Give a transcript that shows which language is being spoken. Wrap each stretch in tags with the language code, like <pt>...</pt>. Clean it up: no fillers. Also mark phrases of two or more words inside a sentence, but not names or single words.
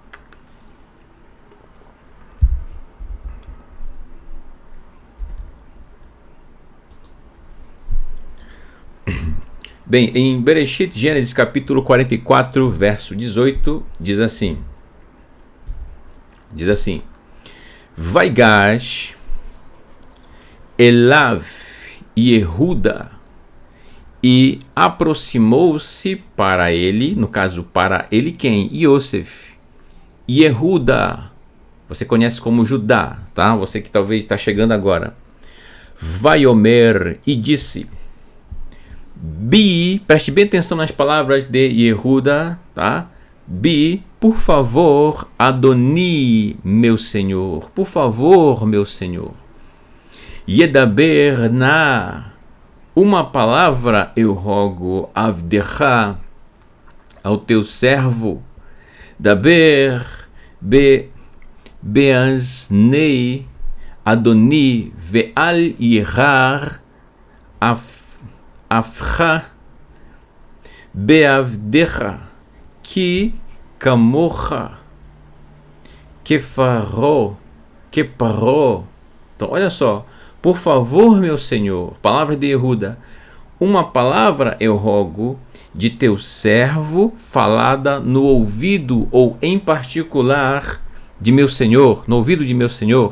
<pt>Bem, em Bereshit, Gênesis capítulo 44, verso 18, diz assim:</pt> <he>ויגש אליו יהודה</he> <pt>E aproximou-se para ele, no caso, para ele quem? Yosef. Yehuda, você conhece como Judá, tá? Você que talvez está chegando agora. Vaiomer, e disse: Bi, preste bem atenção nas palavras de Yehuda, tá? Bi, por favor, Adoni, meu senhor, por favor, meu senhor.</pt> <he>ידבר נא,</he> <pt>uma palavra eu rogo, Avdecha, ao teu servo,</pt> <he>דבר באזני אדני ואל יחר אפך בעבדך כי כמוך כפרעה.</he> <pt>Então, olha só. Por favor, meu senhor, palavra de Yehuda, uma palavra eu rogo de teu servo, falada no ouvido ou em particular de meu senhor, no ouvido de meu senhor.</pt>